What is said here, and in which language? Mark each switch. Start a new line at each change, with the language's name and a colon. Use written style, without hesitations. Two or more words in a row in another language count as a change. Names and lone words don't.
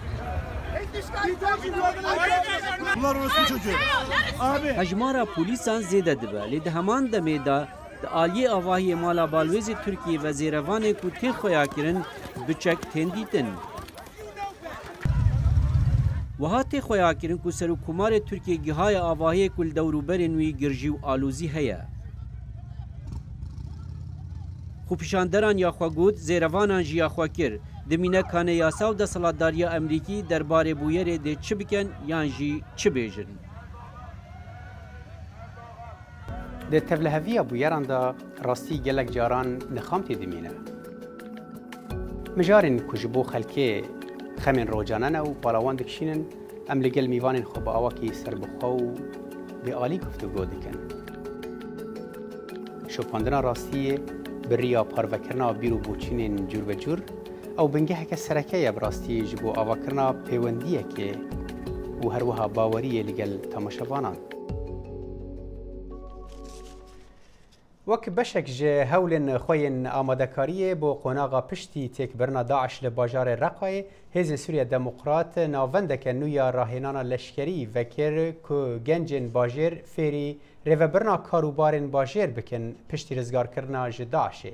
Kurdish: hejmara polîsan zêde dibe lê di heman demê de di aliyê avahiyê mala balwêzê Tirkiyeyê ve zêrevanê ku tê xweya kirin biçek tên dîtin wiha tê xweya kirin ku Serokkomarê Tirkiye gihaya avahiyê ku li dewrûberên wî girjî û alûzî heye xwepîşanderan ya xwe got zêrevanan jî ya xwe kir دمینەکانە یاسا و دەسەڵاتداریە ئەمریکی دەربارەی بوویەرێ دێ چ بکەن یانژی چ بێژن. د تەڤلەهەڤیە بوویەراندا ڕاستی gelek caran nixam tê dimîne. Mijarên ku ji bo xelkê xemên rocanan û palawan dikişînin em li gel mîvanên xwe bi awakî serbixwe û bêalî guftûgo dikin. Şopandina rastiyê bi rêya parvekirina bîr û boçînên cûr ew bingeheke sereke ye bi rastî ji bo avakirina pêwendiyekê û her wiha baweriyê li gel temaşevanan. وەک بەشێک ji hewlên xwe yên amadekariyê bo qonaxa piştî têkbirina Daeş li bajarê Reqayê Hêzên Sûriya Demokrat navendeke nû ya rahênana leşkerî vekir ku gencên bajêr fêrî rêvebirina karûbarên bajêr bikin piştî rizgarkirina ji Daişê.